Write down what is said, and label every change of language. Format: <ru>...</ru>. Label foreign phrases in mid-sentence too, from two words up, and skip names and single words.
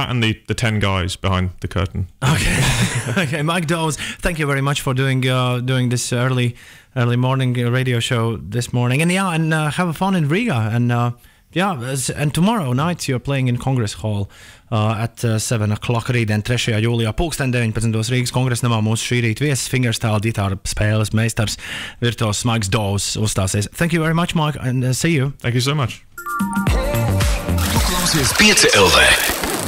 <en>That and the 10 guys behind the curtain. Okay, Mike Dawes, thank you very much for doing this early morning radio show this morning, and have fun in Riga, and Yeah, and tomorrow night you're playing in Congress Hall at 7 o'clock rītdien 3.</en> <lv>jūlijā 19. Rīgas kongresa namā mūsu šī rīta viesis Fingerstyle ģitārspēles meistars virtuos Mike Dawes uzstāsies.</lv> <en>Thank you very much, Mike, and see you. Thank you so much.</en> <lv>Tu klausies Pieci.lv.</lv>